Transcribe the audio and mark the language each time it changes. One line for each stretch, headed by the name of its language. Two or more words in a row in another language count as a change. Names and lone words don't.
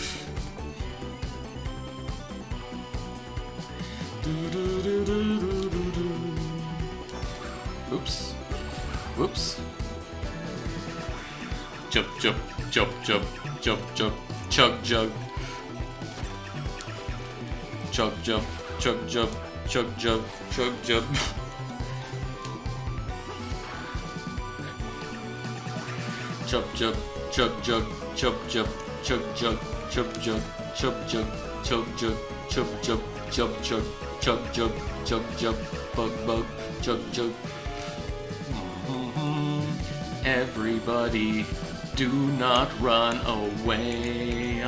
English: Oops. Whoops. Jump, jump, jump, jump, jump, jump, chug, jug. Chug, jump, chug, jump, chug, jump, chug, jump. Chub jub, chug jug, chub jub, chug jug, chub jug, chub jug, chug jug, chub jug, chub jug, chug jug, chug jug, bug bug, chug jug. Everybody, do not run away.